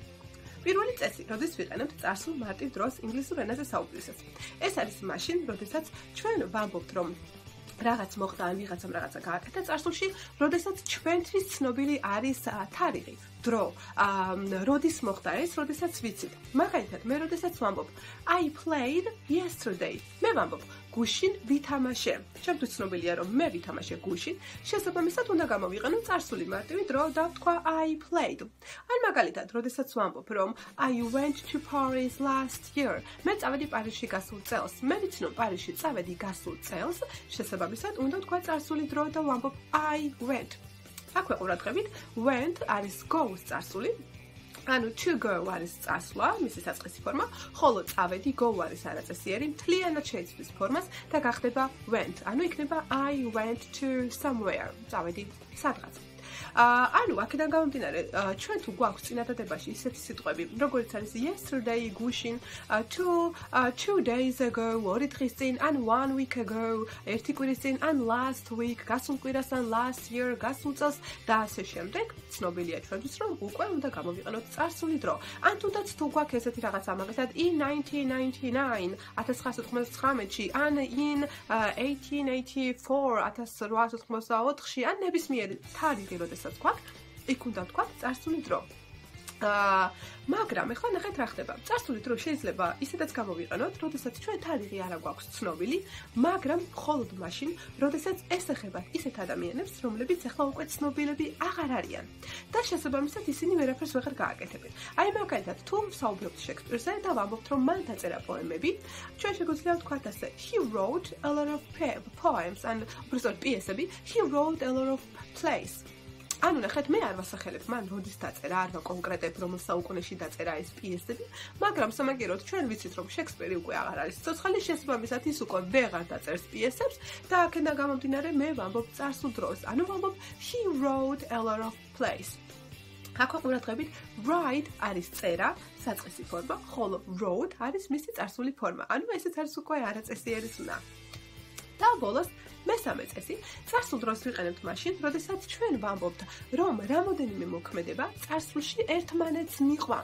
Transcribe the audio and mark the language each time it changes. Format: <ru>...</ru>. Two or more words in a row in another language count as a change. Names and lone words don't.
<ka>პირველი წესი, როდის ვიყენებთ წარსულ მარტივ დროს ინგლისურ ენაზე საუბრისას. ეს არის მაშინ, როდესაც ჩვენ ვამბობთ, რომ რაღაც მოხდა ან ვიღაცამ რაღაცა გააკეთა წარსულში, როდესაც ჩვენთვის ცნობილი არის თარიღი, დრო, როდის მოხდა ეს, როდესაც ვიცით. მაგალითად, მე როდესაც ვამბობ</ka> <en>I played yesterday.</en> <ka>მე ვამბობ გუშინ ვითამაშე. ჩემთვის ცნობილია, რომ მე ვითამაშე გუშინ, შესაბამისად უნდა გამოვიყენო წარსული მარტივი დრო და ვთქვა</ka> <en>I played.</en> <ka>ან მაგალითად, როდესაც ვამბობ, რომ</ka> <en>I went to Paris last year.</en> <ka>მე წავედი პარიზში გასულ წელს. მე ვიცი, რომ პარიზში წავედი გასულ წელს, შესაბამისად უნდა ვთქვა წარსული დრო და ვამბობ</ka> <en>I went.</en> <ka>აქვე ყურადღებით, went არის go-ს წარსული. ანუ to go არის წასვლა, მისი საწყისი ფორმა, ხოლო წავედი go არის არაწესიერი, მთლიანად შეიცვლის ფორმას და გახდება went. ანუ იქნება</ka> <en>I went to somewhere.</en> <ka>წავედი სადღაც. ანუ აქედან გამომდინარე, ჩვენ თუ გვაქვს წინადადებაში ისეთი სიტყვები, როგორც არის yesterday, გუშინ,</ka> <en>two days ago,</en> <ka>ორი დღის წინ, ან</ka> <en>1 week ago,</en> <ka>ერთი კვირის წინ, ან</ka> <en>last week,</en> <ka>გასულ კვირას, ან</ka> <en>last year,</en> <ka>გასულ წელს და ასე შემდეგ, ცნობილია ჩვენთვის, რომ უკვე უნდა გამოვიყენოთ წარსული დრო. ან თუნდაც თუ გვაქვს ესეთი რაღაცა, მაგალითად in 1999, 1999-ში, ან in 1884, 1884-ში, ან ნებისმიერი თარიღი, როდესაც გვაქვს, იქ უნდა ვთქვათ წარსული დრო. მაგრამ ეხლა ნახეთ რა ხდება. წარსული დრო შეიძლება ისედაც გამოვიყენოთ, როდესაც ჩვენ თარიღი არა გვაქვს ცნობილი, მაგრამ მხოლოდ მაშინ, როდესაც ესახებათ ისეთ ადამიანებს, რომლებიც ახლა უკვე ცნობილები აღარ არიან. და შესაბამისად ისინი ვერაფერს ვეღარ გააკეთებენ. აი მაგალითად, თუ ვსაუბრობთ შექსპირზე და ვამბობთ, რომ მან დაწერა პოემები, ჩვენ შეგვიძლია ვთქვათ ასე,</ka> <en>he wrote a lot of poems, and</en> <ka>უბრალოდ პიესები,</ka> <en>he wrote a lot of plays.</en> <ka>ანუ ნახეთ, მე არ ვასახელებ მან როდის დაწერა, არ ვაკონკრეტებ რომელ საუკუნეში დაწერა ეს პიესები, მაგრამ სამაგიეროდ ჩვენ ვიცით, რომ შექსპირი უკვე აღარ არის ცოცხალი, შესაბამისად ის უკვე ვეღარ დაწერს პიესებს და აქედან გამომდინარე მე ვამბობ წარსულ დროს. ანუ ვამბობ</ka> <en>he wrote a lot of plays.</en> <ka>აქვე ყურადღებით, write არის წერა, საწყისი ფორმა, ხოლო wrote არის მისი წარსული ფორმა. ანუ ესეც არის უკვე არაწესიერი ზნა. და ბოლოს მესამე წესი, წარსულ დროს ვიყენებთ მაშინ, როდესაც ჩვენ ვამბობთ, რომ რამოდენიმე მოქმედება წარსულში ერთმანეთს მიყვა.</ka>